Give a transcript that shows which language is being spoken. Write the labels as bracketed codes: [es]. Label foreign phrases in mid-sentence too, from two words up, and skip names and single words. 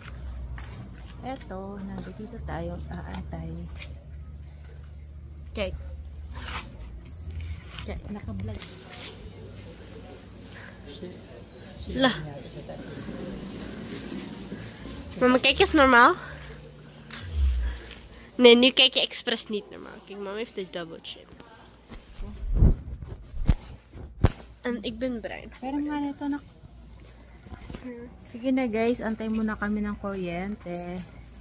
[tl] Eto, nandito tayo aantay. Okay. Okay, naka-vlog. Lah. Mama, [nl] kijk is normaal. Nee, nu kijk je expres niet normaal. Kijk, mama heeft de [en] double chin. [nl] En ik ben bruin. [tl] Pero nga nito na. Sige na guys, antay muna kami ng kuryente.